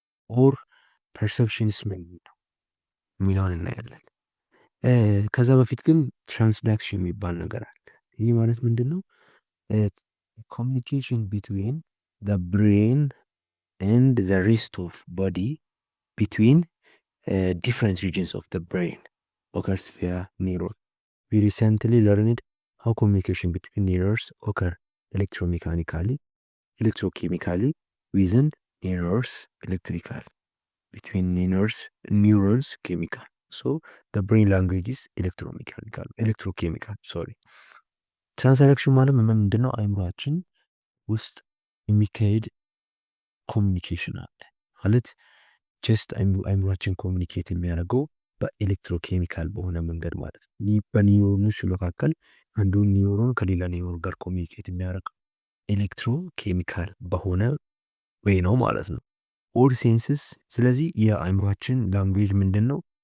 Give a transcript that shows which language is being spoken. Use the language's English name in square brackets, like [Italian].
[Amharic] ኦር ፐርሰፕሽንስ ምንድን ነው የሚለውን እናያለን። ከዛ በፊት ግን ትራንስዳክሽን የሚባል ነገር አለ። ይህ ማለት ምንድን ነው? [English] ኮሚኒኬሽን ቢትዊን ዘ ብሬን ኤንድ ዘ ሬስት ኦፍ ቦዲ ቢትዊን different regions of the brain occurs via neuron. We recently learned how communication between neurons occur electromechanically, electrochemically, within neurons, electrical, between neurons, chemical. So the brain language is electrochemical, sorry. [Amharic] ትራንሳክሽን ማለት ምንድን ነው? አይምሯችን ውስጥ የሚካሄድ ኮሚኒኬሽን አለ ማለት ጀስት አይምሯችን ኮሚኒኬት የሚያደርገው በኤሌክትሮኬሚካል በሆነ መንገድ ማለት ነው። በኒውሮኖች መካከል አንዱ ኒውሮን ከሌላ ኒውሮን ጋር ኮሚኒኬት የሚያደርገው ኤሌክትሮኬሚካል በሆነ ወይ ነው ማለት ነው። ኦል ሴንስስ ስለዚህ የአይምሯችን ላንጉዌጅ ምንድን ነው?